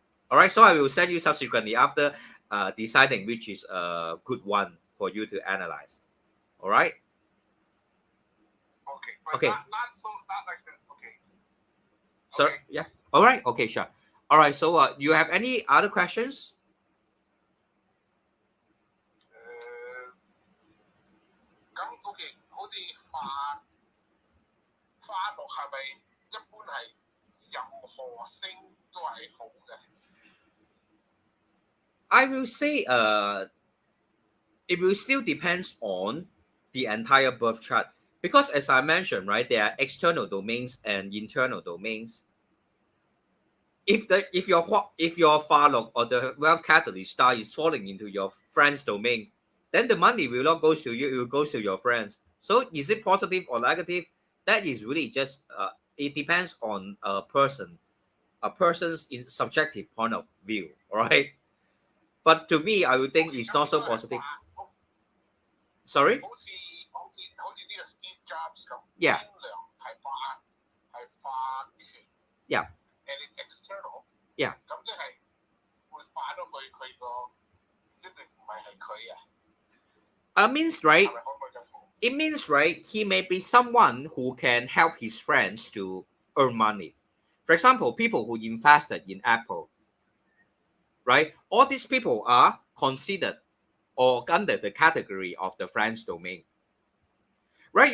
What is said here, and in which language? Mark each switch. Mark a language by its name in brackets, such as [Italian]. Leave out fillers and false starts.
[English] All right. So I will send you subsequently after deciding which is a good one for you to analyze. All right. Okay. But Okay. not like that. Okay. So Okay. yeah. All right. Okay. Sure. All right. So you have any other questions? [Cantonese] 咁 OK，好似花落係咪一般係任何星都係好嘅？ [English] I will say it will still depends on the entire birth chart because as I mentioned, right, there are external domains and internal domains. If your Falok or the wealth catalyst star is falling into your friend's domain, then the money will not go to you, it will go to your friends. So is it positive or negative? That is really just it depends on a person's subjective point of view, all right? But to me, I would think it's not so positive. Sorry? [Cantonese] 好似呢個 Steve Jobs 咁， [English] Yeah. [Cantonese] 天良係化權。 [English] Yeah. And it's external. Yeah. [Cantonese] 咁即係會化到佢個 Student 唔係佢啊。 [English] Means right. [Cantonese] 係咪可唔可以咁講？ [English] It means right. He may be someone who can help his friends to earn money. For example, people who invested in Apple. Right. All these people are considered or under the category of the friends domain. Right.